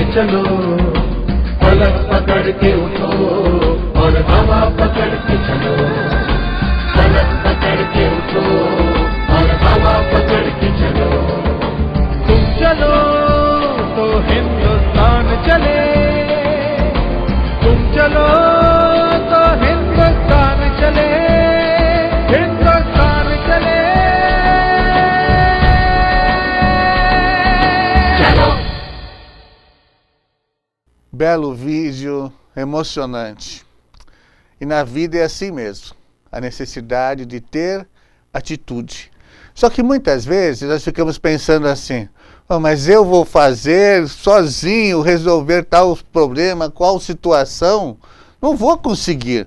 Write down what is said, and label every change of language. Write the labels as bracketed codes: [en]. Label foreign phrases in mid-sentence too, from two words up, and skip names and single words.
[hi] चलो पलक पकड़ के उठो और हवा पकड़ के चलो पलक पकड़ के उठो और हवा पकड़ के चलो तुम चलो तो हिंदुस्तान चले तुम चलो तो हिंदुस्तान चले हिंदुस्तान चले चलो [pt] Belo vídeo, emocionante. E na vida é assim mesmo, a necessidade de ter atitude. Só que muitas vezes nós ficamos pensando assim, oh, mas eu vou fazer sozinho, resolver tal problema, qual situação, não vou conseguir.